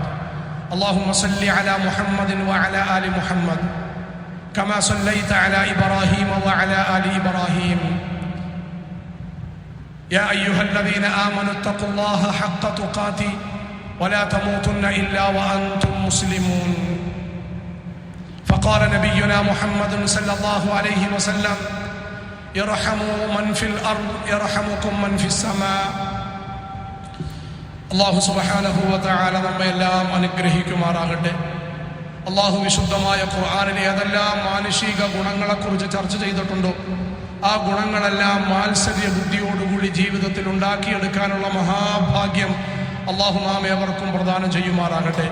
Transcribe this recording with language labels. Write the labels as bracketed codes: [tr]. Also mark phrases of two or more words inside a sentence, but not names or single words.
[ar] اللهم صل على محمد وعلى آل محمد كما صليت على إبراهيم وعلى آل إبراهيم. يا أيها الذين آمنوا اتقوا الله حق تقاته ولا تموتن إلا وأنتم مسلمون. فقال نبينا محمد صلى الله عليه وسلم يرحموا من في الأرض يرحمكم من في السماء. الله سبحانه وتعالى [ml] നമ്മയെല്ലാം അനുഗ്രഹിക്കുമാറാകട്ടെ. അല്ലാഹു വിശുദ്ധമായ ഖുർആനിലെ ഏതെല്ലാം മാനുഷിക ഗുണങ്ങളെക്കുറിച്ച് ചർച്ച ചെയ്തിട്ടുണ്ടോ ആ ഗുണങ്ങളെല്ലാം മാത്സര്യ ബുദ്ധിയോടുകൂടി ജീവിതത്തിൽ ഉണ്ടാക്കിയെടുക്കാനുള്ള മഹാഭാഗ്യം അല്ലാഹു നാം ഏവർക്കും പ്രദാനം ചെയ്യുമാറാകട്ടെ.